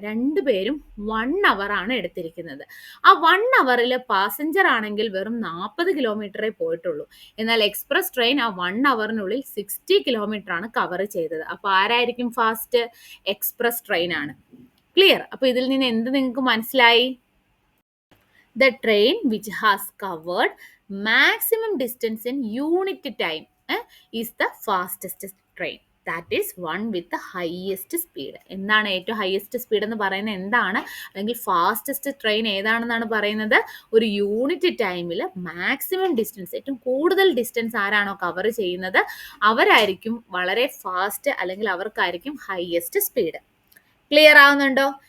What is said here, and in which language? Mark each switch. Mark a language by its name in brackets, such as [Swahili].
[Malayalam] രണ്ടുപേരും 1 അവർ ആണ് എടുത്തിരിക്കുന്നത്. ആ 1 അവറിൽ പാസഞ്ചർ ആണെങ്കിൽ വെറും 40 കിലോമീറ്ററേ പോയിട്ടുള്ളൂ. എന്നാൽ എക്സ്പ്രസ് ട്രെയിൻ ആ 1 അവറിനുള്ളിൽ 60 കിലോമീറ്റർ ആണ് കവർ ചെയ്തത്. അപ്പോൾ ആരായിരിക്കും ഫാസ്റ്റ്? എക്സ്പ്രസ് ട്രെയിൻ ആണ്. ക്ലിയർ? അപ്പോൾ ഇതിൽ നിന്ന് എന്ത് നിങ്ങൾക്ക് മനസ്സിലായി? [English] The train which has covered maximum distance in unit time is the fastest train. That is one with highest speed. [Malayalam] എന്താണ് ഏറ്റവും ഹയസ്റ്റ് സ്പീഡ് എന്ന് പറയുന്നത്? എന്താണ്? അല്ലെങ്കിൽ ഫാസ്റ്റസ്റ്റ് ട്രെയിൻ ഏതാണെന്നാണ് പറയുന്നത്? ഒരു യൂണിറ്റ് ടൈമിൽ മാക്സിമം ഡിസ്റ്റൻസ്, ഏറ്റവും കൂടുതൽ ഡിസ്റ്റൻസ് ആരാണോ കവർ ചെയ്യുന്നത് അവരായിരിക്കും വളരെ ഫാസ്റ്റ്, അല്ലെങ്കിൽ അവർക്കായിരിക്കും ഹയസ്റ്റ് സ്പീഡ്. ക്ലിയർ ആവുന്നുണ്ടോ?